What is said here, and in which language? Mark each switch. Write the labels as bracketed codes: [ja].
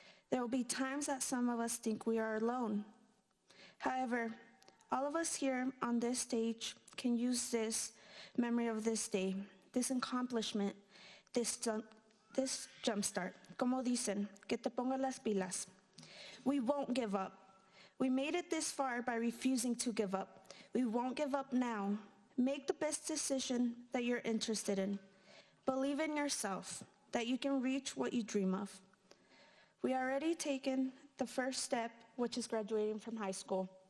[en] There will be times that some of us think we are alone. However, all of us here on this stage can use this memory of this day, this accomplishment, this jumpstart. [es] Como dicen, que te ponga las pilas. [en] We won't give up. We made it this far by refusing to give up. We won't give up now. Make the best decision that you're interested in. Believe in yourself, that you can reach what you dream of. We already taken the first step, which is graduating from high school.